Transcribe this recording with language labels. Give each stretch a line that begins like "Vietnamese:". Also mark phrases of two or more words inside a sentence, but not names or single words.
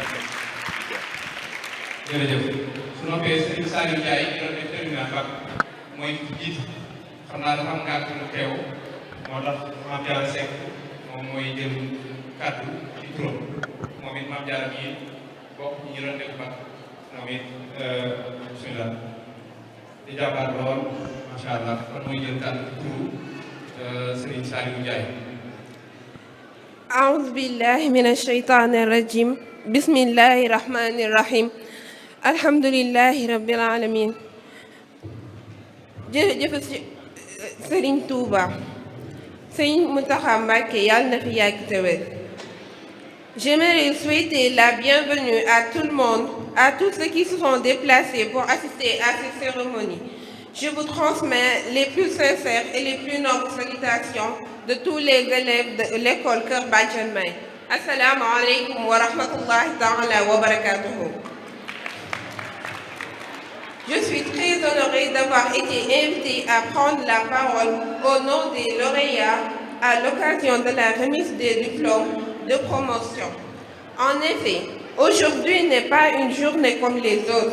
Wolof: Jërëjëf su noppee Serigne Saliou Ndiaye ñu doon def
French: terminal bac
Wolof: mooy jiit xam naa dafa am ngànt lu teew moo tax Mame Diarra Seck moom mooy jël kàddu ci turam moom it Mame Diarra bi bokk ñu doon def bac moom it bismillah di jàmbaar lool
Arabic: ما شاء الله
Wolof: kon mooy jël kàddu ci turu Serigne Saliou Ndiaye.
Arabic: أعوذ بالله من الشيطان الرجيم بسم الله الرحمن الرحيم الحمد لله رب العالمين.
Wolof: jërëjëf Serigne Touba Serigne Mountakha Mbacké yàlla na fi yàgg te wér.
French: J'aimerais souhaiter la bienvenue à tout le monde, à tous ceux qui se sont déplacés pour assister à cette cérémonie. Je vous transmets les plus sincères et les plus nobles salutations de tous les élèves de l'école Kër Badiane May.
Arabic: السلام عليكم ورحمة الله تعالى وبركاته.
French: Je suis très honorée d'avoir été invitée à prendre la parole au nom des lauréats à l'occasion de la remise des diplômes de promotion. En effet, aujourd'hui n'est pas une journée comme les autres.